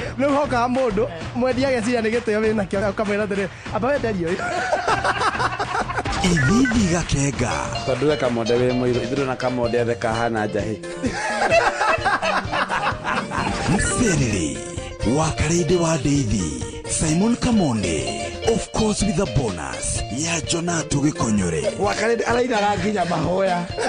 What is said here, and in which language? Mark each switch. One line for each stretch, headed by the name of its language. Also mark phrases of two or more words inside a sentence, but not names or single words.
Kikuyu: Rĩu hokaga mũndũ, mwendia ageciria nĩ gĩtĩo wĩ nakĩo, ũkamwĩra atĩrĩ, "Amba wenderie ũyũ." Ithithi gakenga. Tondũ we kamonde wĩ mũirũ, ithuĩ na kamonde othe kahana njahĩ. Mserere, wa Karede wa Ndeithi, Simon Kamonde,
English: of course with a bonus, ya Jona Tugikonyore.
Kikuyu: Wa Karede arainaga nginya mahoya.